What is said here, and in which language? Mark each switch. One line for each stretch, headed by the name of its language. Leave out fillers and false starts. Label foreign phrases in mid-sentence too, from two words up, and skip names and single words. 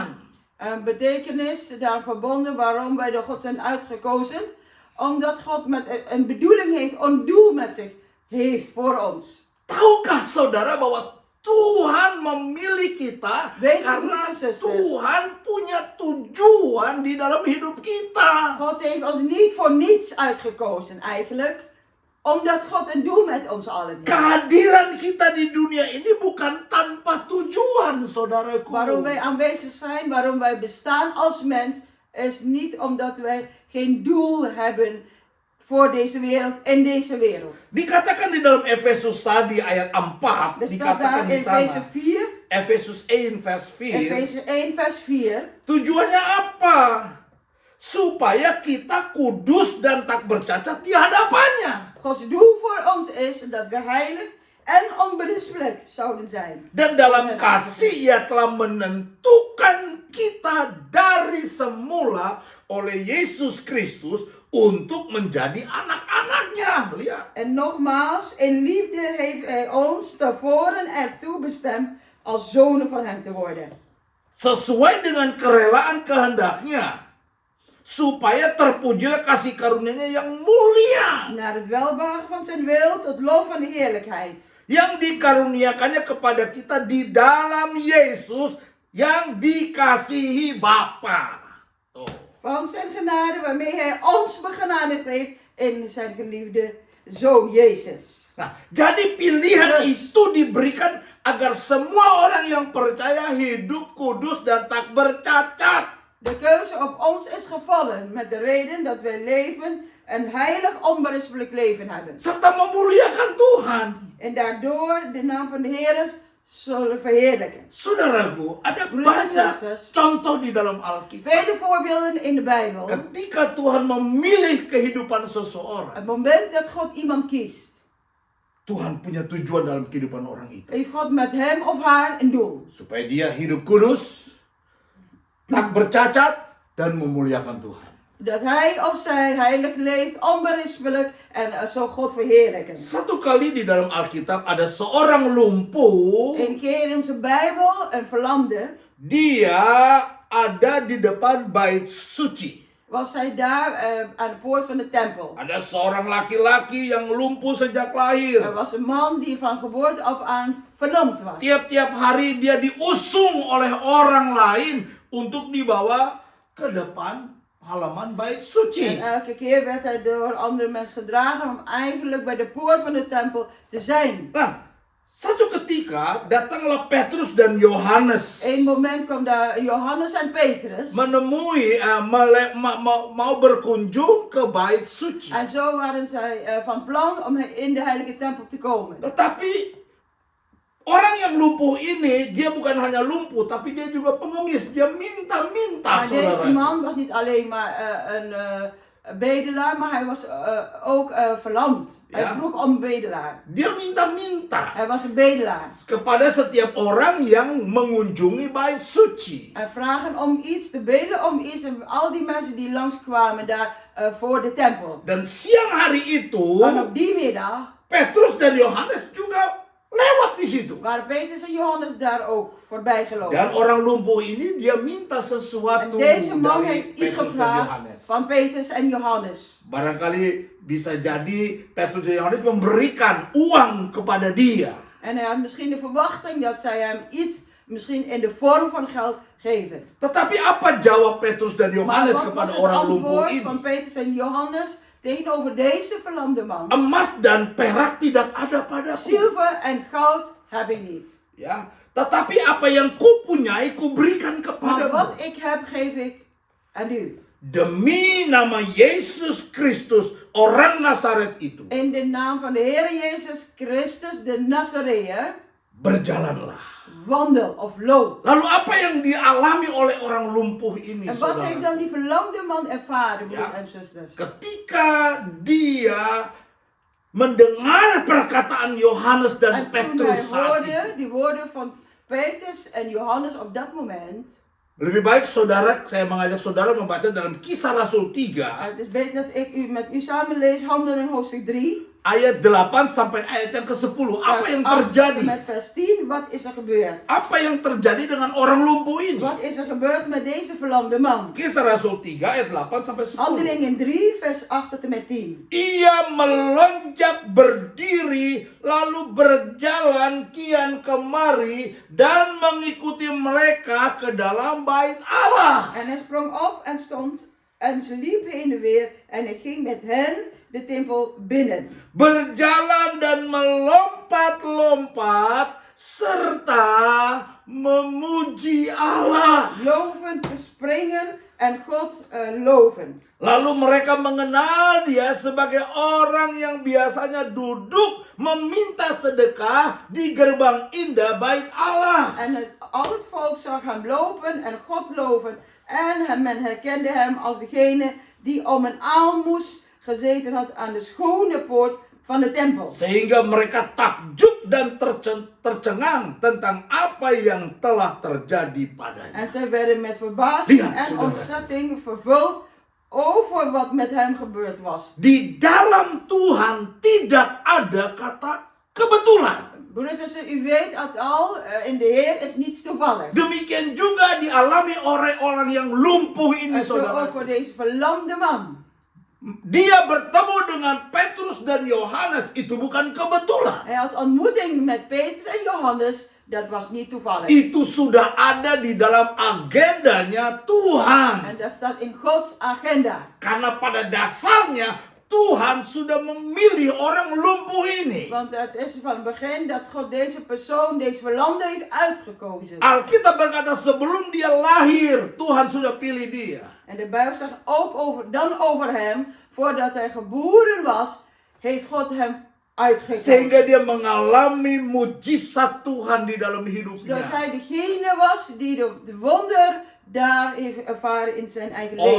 Dutch: Een betekenis daar verbonden waarom wij door God zijn uitgekozen. Omdat God met een bedoeling heeft, een doel met zich heeft voor ons.
Indonesian: Tahukah saudara bahwa Tuhan memilih kita
Dutch: Weet u,
Indonesian: karena
Dutch: broers en zusters?
Indonesian: Tuhan punya tujuan di dalam hidup kita.
Dutch: God heeft ons niet voor niets uitgekozen eigenlijk. Omdat God een doel met ons allen heeft.
Indonesian: Kehadiran kita di dunia ini bukan tanpa tujuan, saudaraku.
Dutch: Waarom wij aanwezig zijn, waarom wij bestaan als mens, is niet omdat wij geen doel hebben voor deze wereld, in deze wereld.
Indonesian: Dikatakan di dalam Efesus tadi ayat 4,
Dutch: Er staat
Indonesian: dikatakan
Dutch: daar
Indonesian: di
Dutch: in Efeze
Indonesian: sana. 4,
Dutch: Efesus 1 vers 4. Efeze 1 vers 4.
Indonesian: Tujuannya apa? Supaya kita kudus dan tak bercacat di hadapannya.
Dutch: Gods doel voor ons is dat we heilig en onberispelijk zouden zijn.
Indonesian: Dan dalam kasih Ia telah menentukan kita dari semula oleh Yesus Kristus untuk menjadi anak-anaknya. Lihat.
Dutch: En nogmaals, in liefde heeft hij ons tevoren ertoe bestemd als zonen van hem te worden.
Indonesian: Sesuai dengan kerelaan kehendaknya. Supaya terpujilah kasih karunia-Nya yang mulia.
Dutch: Naar het welbehagen van zijn wil, tot lof van de heerlijkheid.
Indonesian: Yang dikaruniakannya kepada kita di dalam Yesus yang dikasihi Bapa. Tuh.
Dutch: Van zijn genade waarmee hij ons begenadigd heeft in zijn geliefde Zoon Jezus.
Indonesian: Nah, jadi pilihan Terus. itu diberikan agar semua orang yang percaya hidup kudus dan tak bercacat.
Dutch: De keuze op ons is gevallen met de reden dat wij leven een heilig onberispelijk leven hebben.
Indonesian: Serta memuliakan Tuhan.
Dutch: En daardoor de naam van de Heer zullen verheerlijken.
Indonesian: Saudaraku, ada
Dutch: Broeders en
Indonesian: banyak
Dutch: zusters.
Indonesian: contoh di dalam Alkitab.
Dutch: Vele voorbeelden in de Bijbel.
Indonesian: Ketika Tuhan memilih kehidupan seseorang,
Dutch: Het moment dat God iemand kiest,
Indonesian: Tuhan punya tujuan dalam kehidupan orang itu.
Dutch: heeft God met hem of haar een doel.
Indonesian: Supaya dia hidup kudus, tak bercacat, dan memuliakan Tuhan.
Dutch: Dat hij of zij heilig leeft, onberispelijk en zo God verheerlijken.
Indonesian: Satu kali di dalam Alkitab ada seorang lumpuh.
Dutch: Een keer in onze Bijbel, een verlamde,
Indonesian: Dia ada di depan bait suci.
Dutch: was hij daar aan de poort van de tempel.
Indonesian: Ada seorang laki-laki yang lumpuh sejak lahir.
Dutch: Er was een man die van geboorte af aan verlamd was.
Indonesian: Tiap-tiap hari dia diusung oleh orang lain untuk dibawa ke depan halaman bait
Dutch: En
Indonesian: suci.
Dutch: elke keer werd hij door andere mensen gedragen om eigenlijk bij de poort van de tempel te zijn.
Indonesian: Nah, satu ketika datanglah Petrus dan Yohanes
Dutch: Eén moment kwam daar Johannes en Petrus.
Indonesian: menemui mau berkunjung ke bait suci.
Dutch: En zo waren zij van plan om in de heilige tempel te komen.
Indonesian: Tetapi orang yang lumpuh ini, dia bukan hanya lumpuh, tapi dia juga pengemis. Dia minta-minta,
Dutch: Maar deze
Indonesian: saudara.
Dutch: man was niet alleen maar een bedelaar, maar hij was ook verlamd. Hij Ja. vroeg om een bedelaar.
Indonesian: Dia minta-minta
Dutch: Hij was een bedelaar.
Indonesian: kepada setiap orang yang mengunjungi bait suci.
Dutch: Hij vragen om iets, te bedelen om iets. En al die mensen die langskwamen daar voor de tempel.
Indonesian: Dan siang hari itu,
Dutch: En op die middag
Indonesian: Petrus dan Yohanes juga lewat di situ.
Dutch: waren Petrus en Johannes daar ook voorbij gelopen.
Indonesian: Dan orang lumpuh ini dia minta
Dutch: En
Indonesian: sesuatu
Dutch: deze man
Indonesian: dari
Dutch: heeft iets
Indonesian: Petrus dan
Dutch: gevraagd
Indonesian: Yohanes.
Dutch: van Petrus en Johannes.
Indonesian: Barangkali bisa jadi Petrus dan Yohanes memberikan uang kepada dia.
Dutch: En hij had misschien de verwachting dat zij hem iets, misschien in de vorm van geld, geven.
Indonesian: Tetapi apa jawab Petrus dan
Dutch: Maar Yohanes wat was
Indonesian: kepada
Dutch: het
Indonesian: orang lumpuh
Dutch: antwoord
Indonesian: ini?
Dutch: van Petrus en Johannes tegenover deze verlamde man?
Indonesian: Emas dan perak tidak ada padaku.
Dutch: Zilver en goud heb ik niet.
Indonesian: Ya, tetapi apa yang kupunyai kuberikan
Dutch: Maar
Indonesian: kepadamu.
Dutch: wat ik heb, geef ik aan u.
Indonesian: Demi nama Yesus Kristus, orang Nazaret itu,
Dutch: In de naam van de Heer Jezus Christus, de Nazareër,
Indonesian: berjalanlah.
Dutch: wandel of loop.
Indonesian: Lalu apa yang dialami oleh orang lumpuh ini,
Dutch: En wat heeft
Indonesian: saudara?
Dutch: dan die verlamde man ervaren, broers Ja. en zusters?
Indonesian: Ketika dia mendengar perkataan Yohanes dan
Dutch: En toen hij
Indonesian: Petrus saat itu,
Dutch: hoorde die woorden van Petrus en Johannes op dat moment,
Indonesian: lebih baik saya mengajak saudara membaca dalam Kisah Rasul 3
Dutch: het is beter dat ik met u samen lees Handelingen hoofdstuk 3,
Indonesian: ayat 8 sampai ayat yang ke-10. Apa
Dutch: vers
Indonesian: yang 8 terjadi?
Dutch: met vers 10. Wat is er gebeurd?
Indonesian: Apa yang terjadi dengan orang lumpuh ini?
Dutch: Wat is er gebeurd met deze verlamde man?
Indonesian: Kisah Rasul 3 ayat 8 sampai 10.
Dutch: Handelingen 3, vers 8 tot en met 10.
Indonesian: Ia melonjak berdiri lalu berjalan kian kemari dan mengikuti mereka ke dalam bait Allah.
Dutch: En hij sprong op en stond en ze liep heen en weer en hij ging met hen de tempel binnen.
Indonesian: Berjalan dan melompat-lompat serta memuji Allah.
Dutch: Lovend, springen, en God loven.
Indonesian: Lalu mereka mengenal dia sebagai orang yang biasanya duduk meminta sedekah di gerbang indah bait Allah.
Dutch: Al het volk zag hem lopen en God loven. En men herkende hem als degene die om een aalmoes gezeten had aan de schone poort van de tempel.
Indonesian: Sehingga mereka takjub dan tercengang tentang apa yang telah terjadi padanya.
Dutch: En zij werden met verbazing
Indonesian: Lihat,
Dutch: en
Indonesian: saudara.
Dutch: ontzetting vervuld over wat met hem gebeurd was.
Indonesian: Di dalam Tuhan tidak ada kata kebetulan.
Dutch: Broeders en zusters, u weet het al, in de Heer is niets toevallig.
Indonesian: Demikian juga dialami oleh orang yang lumpuh ini,
Dutch: En zo ook
Indonesian: saudara.
Dutch: voor deze verlamde man.
Indonesian: Dia bertemu dengan Petrus dan Yohanes, itu bukan kebetulan.
Dutch: Hij had ontmoeting met Petrus en Johannes, dat was niet toevallig.
Indonesian: Itu sudah ada di dalam agendanya Tuhan.
Dutch: En dat staat in Gods agenda.
Indonesian: Karena pada dasarnya Tuhan sudah memilih orang lumpuh ini.
Dutch: Want het is van het begin dat God deze persoon, deze verlamde heeft uitgekozen.
Indonesian: Alkitab berkata sebelum dia lahir, Tuhan sudah pilih dia.
Dutch: En de Bijbel zegt ook over hem, voordat hij geboren was, heeft God hem uitgekozen.
Indonesian: Sehingga dia mengalami mujizat Tuhan di dalam
Dutch: Zodat
Indonesian: hidupnya.
Dutch: hij degene was die de wonder daar heeft ervaren in zijn eigen leven.